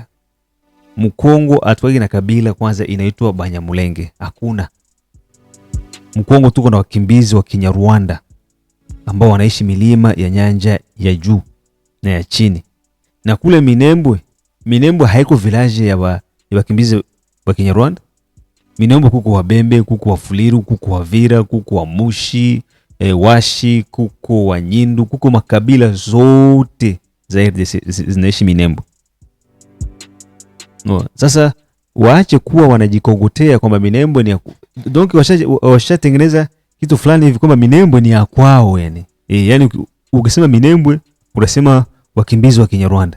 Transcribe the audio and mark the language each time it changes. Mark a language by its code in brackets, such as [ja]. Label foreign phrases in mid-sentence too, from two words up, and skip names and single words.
[sw] Mkongo atwagi na kabila kwanza inaitwa Banyamulenge. Hakuna. Mkongo tuko na wakimbizi wa Kinyarwanda ambao wanaishi milima ya nyanja ya juu na ya chini. Na kule Minembwe haiko village ya wakimbizi wa Kinyarwanda. Minembwe kuko Wabembe, kuko Wafuliru, kuko Wavira, kuko Wamushi, Washi, kuko Wanyindu, kuko makabila zote za RDC zinaishi Minembwe. No, sasa waache kuwa wanajikogotea kwamba Minembwe ni ya donc washatengeneza kitu fulani hivi kwamba Minembwe ni ya kwao yani. Yani ukisema Minembwe unasema wakimbizi wa Kinyarwanda.